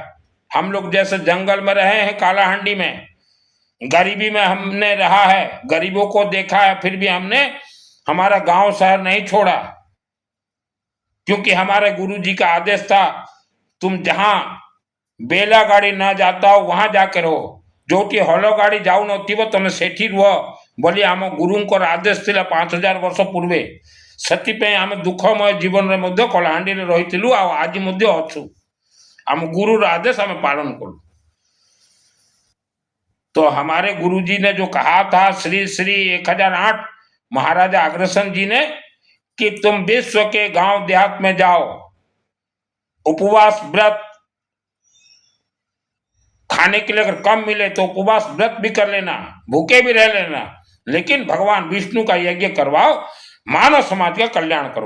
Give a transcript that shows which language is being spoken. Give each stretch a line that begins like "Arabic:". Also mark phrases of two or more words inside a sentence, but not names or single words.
Hindi: हम लोग जैसे जंगल में रहे हैं, कालाहांडी में गरीबी में हमने रहा है, गरीबों को देखा है, फिर भी हमने हमारा गांव शहर नहीं छोड़ा, क्योंकि हमारे गुरुजी का आदेश था तुम जहां बेला गाड़ी न जाता हो वहां जाकर रहो,
Odia: ଯୋଉଠି ହଳ ଗାଡ଼ି ଯାଉ ନଥିବ ତମେ ସେଠି ରୁହ ବୋଲି ଆମ ଗୁରୁଙ୍କର ଆଦେଶ ଥିଲା 5000 ବର୍ଷ ପୂର୍ବେ। ସେଥିପାଇଁ ଆମେ ଦୁଃଖମୟ ଜୀବନରେ ମଧ୍ୟ କଳାହାଣ୍ଡିରେ ରହିଥିଲୁ ଆଉ ଆଜି ମଧ୍ୟ ଅଛୁ।
Hindi: हम गुरु आदेश हमें पालन करो। तो हमारे गुरुजी ने जो कहा था श्री श्री 1008 महाराजा अग्रसेन जी ने कि तुम विश्व के गांव देहात में जाओ, उपवास व्रत खाने के लिए अगर कम मिले तो उपवास व्रत भी कर लेना, भूखे भी रह लेना, लेकिन भगवान विष्णु का यज्ञ करवाओ, मानव समाज का कल्याण करो।